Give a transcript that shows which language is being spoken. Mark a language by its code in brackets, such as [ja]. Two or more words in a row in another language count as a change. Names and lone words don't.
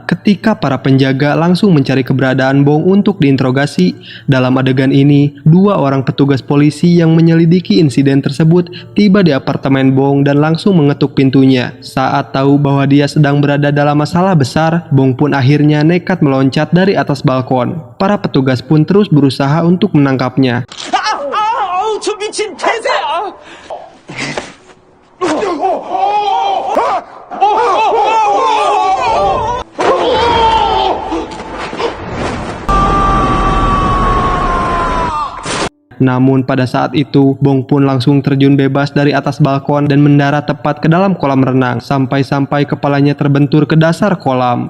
[id] Ketika para penjaga langsung mencari keberadaan Bong untuk diinterogasi, dalam adegan ini, dua orang petugas polisi yang menyelidiki insiden tersebut tiba di apartemen Bong dan langsung mengetuk pintunya. Saat tahu bahwa dia sedang berada dalam masalah besar, Bong pun akhirnya nekat meloncat dari atas balkon. Para petugas pun terus berusaha untuk menangkapnya. [ko] 저 미친 폐쇄야! [id] Namun pada saat itu, Bong pun langsung terjun bebas dari atas balkon dan mendarat tepat ke dalam kolam renang, sampai-sampai kepalanya terbentur ke dasar kolam.